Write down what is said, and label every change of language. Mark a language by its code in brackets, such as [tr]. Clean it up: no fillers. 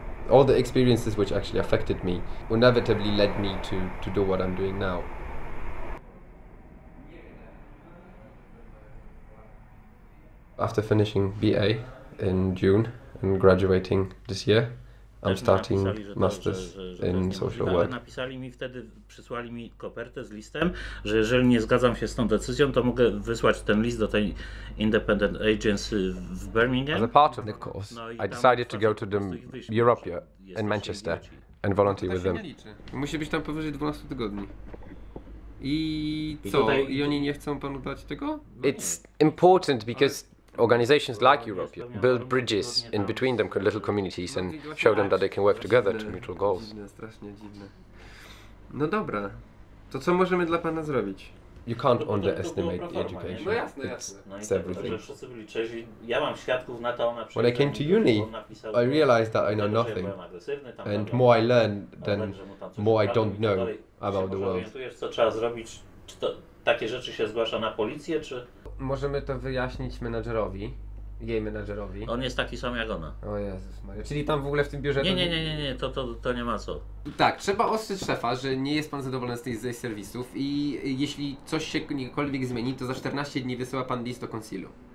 [en] All the experiences which actually affected me inevitably led me to do what I'm doing now. After finishing BA in June and graduating this year, I'm starting masters in social work. [pl] Napisali mi wtedy, przysłali mi kopertę z listem, że jeżeli nie zgadzam się z tą decyzją, to mogę wysłać ten list do tej Independent Agency w Birmingham. [en] As a part of the course, I decided to go to the Europia in Manchester and volunteer with them. [pl] Musi być tam powyżej 12 tygodni. I co? I oni nie chcą panu dać tego? [en] It's important because organizations like Europia build bridges in between them, little communities, and show them that they can work together to mutual goals. [pl] Strasznie dziwne. No dobra, to co możemy dla pana zrobić? [en] You can't underestimate the education. [pl] No jasne, [en] it's everything. [pl] Wszyscy byli trzeźwi. Ja mam świadków na to, [en] when I came to uni, I realized that I know nothing, and more I learn, then more I don't know about the world. [pl] Orientujesz, co trzeba zrobić? Czy to takie rzeczy się zgłasza na policję, czy... Możemy to wyjaśnić menadżerowi, jej menadżerowi. On jest taki sam jak ona. O Jezus Maria. Czyli tam w ogóle w tym biurze... Nie, to nie ma co. Tak, trzeba ostrzec szefa, że nie jest pan zadowolony z tych serwisów i jeśli coś się jakkolwiek zmieni, to za 14 dni wysyła pan list do konsilu.